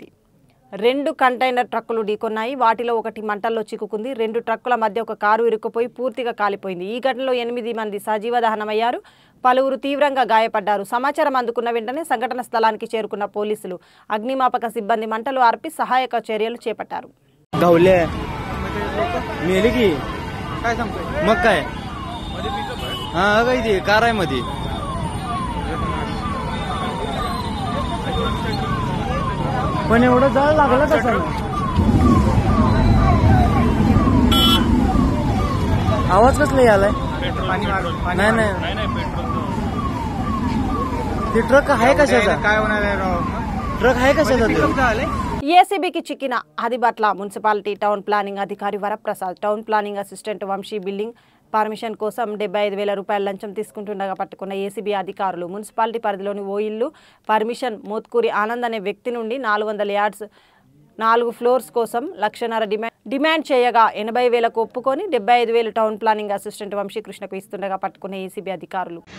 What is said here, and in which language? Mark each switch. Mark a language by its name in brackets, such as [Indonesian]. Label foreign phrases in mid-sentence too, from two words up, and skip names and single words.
[Telugu] 2 కంటైనర్ ట్రక్కులు ఢీకొన్నాయి. వాటిలో ఒకటి మంటల్లో చిక్కుకుంది. 2 ట్రక్కుల మధ్య ఒక కారు ఇరుక్కుపోయి పూర్తిగా కాలిపోయింది. ఈ ఘటనలో 8 మంది సజీవ దహనమయ్యారు, పలువురు తీవ్రంగా గాయపడ్డారు. సమాచారం అందుకున్న వెంటనే సంఘటన స్థలానికి చేరుకున్న పోలీసులు, అగ్నిమాపక సిబ్బంది మంటలు ఆర్పి సహాయక చర్యలు చేపట్టారు. [Marathi] पण एवढं जाळ लागलं कसं? आवाज कसला यालाय? नाही नाही, ते ट्रक आहे कशाचा? काय होणार ट्रक आहे कशाचा? [Telugu] ఏసీబీకి చిక్కిన ఆదిబట్ల మున్సిపాలిటీ టౌన్ ప్లానింగ్ అధికారి వరప్రసాద్, [English] town planning assistant [Telugu] వంశీ [English] building permission [Telugu] కోసం 75,000 రూపాయల లంచం తీసుకుంటుండగా పట్టుకున్న ఏసీబీ అధికారులు మున్సిపాలిటీ పరిధిలోని ఓ ఇల్లు పర్మిషన్ మోత్కూరి ఆనంద్ అనే వ్యక్తి నుండి 400 [English] yards 4 floors [Telugu] కోసం 1,50,000 డిమాండ్ చేయగా 80,000కు ఒప్పుకొని 75,000 [English] town planning assistant [Telugu] వంశీకృష్ణకు ఇస్తుండగా పట్టుకున్న ఏసీబీ అధికారులు